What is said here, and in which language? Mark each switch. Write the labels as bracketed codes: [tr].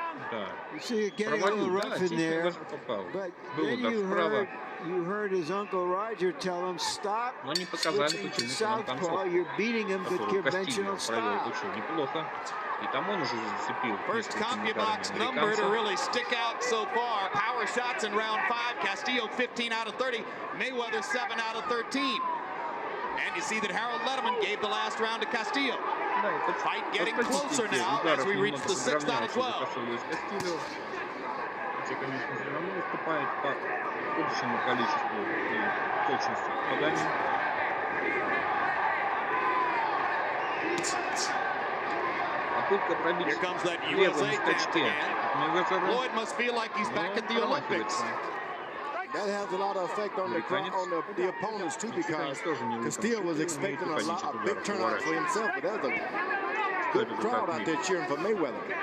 [ru] Да, провалил, да, здесь Мейвезер попал. Был удар вправо. Но не показали, почему-то нам концовку, которую Кастильо провел очень неплохо. И там он уже зацепил. [en] First CompuBox number to really stick out so far. Power shots in round 5. Castillo 15 out of 30. Mayweather 7 out of 13. And you see that Harold Letterman gave the last round to Castillo. Fight getting closer now as we reach the 6th out of 12. [ru] Хотя, конечно, все равно уступает по общему количеству и точности попаданий. Попытка пробить левым скачке. [en] Floyd must feel like he's back at the Olympics. That has a lot of effect on the opponents too, because Castillo was expecting a big turnout for himself, but there's a good crowd out there cheering for Mayweather.